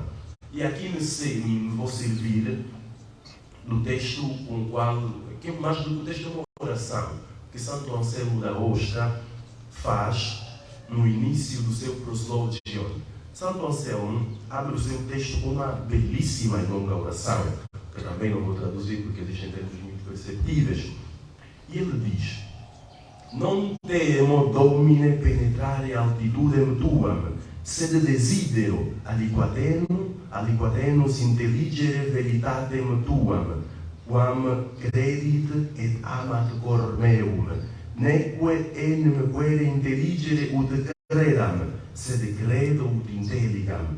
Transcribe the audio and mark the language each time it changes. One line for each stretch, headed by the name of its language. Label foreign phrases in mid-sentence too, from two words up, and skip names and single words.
Portuguese: E aqui me vou servir do texto com o qual, que é mais do que o texto, é uma oração que Santo Anselmo da Ostra faz no início do seu Proslogion. Santo Anselmo abre o seu texto com uma belíssima e longa oração, que também não vou traduzir porque existem termos muito perceptíveis. E ele diz:
Latin: Non temo, Domine, penetrare altitudem tuam, sed desidero aliquatenus intelligere veritatem tuam, quam credit et amat cor meum, neque enim quere intelligere ut credam, sed credo ut intelligam.